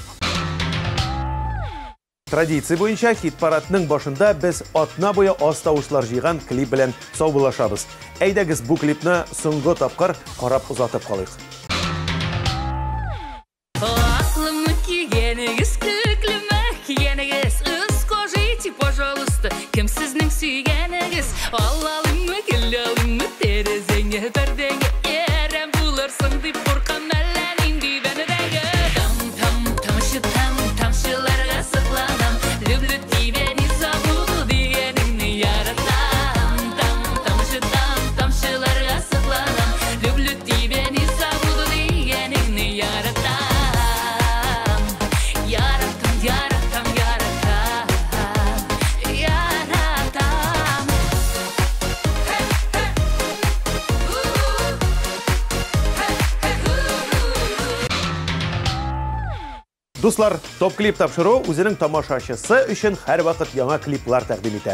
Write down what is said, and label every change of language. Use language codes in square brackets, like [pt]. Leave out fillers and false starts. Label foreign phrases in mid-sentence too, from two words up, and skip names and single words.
[tt] Традиция буенча хит-парадның башында без атна буе аз тавышлар җыйган клип белән саубулашабыз. Әйдәгез бу клипны соңгы тапкыр карап узатып калыйк. Аклымны кигәнегез, көклемә кигәнегез, [ru] скажите, пожалуйста, [tt] кем сезнең сөйгәнегез? Аллалымы, килалымы, терезеңә пәрдәңә ярам булырсың дип куркам әллә нинди бәнәдәгә. Тамшыларга сыкланам, [ru] люблю тебя, не забуду [tt] дигәнеңне яратам. Тамшыларга сыкланам, [ru] люблю тебя, не забуду [tt] дигәнеңне яратам. Яратам, яратам, яратам, яратам. Дуслар, топ-клип тапшыру үзенең тамашачысы өчен һәр вакыт яңа клиплар тәкъдим итә.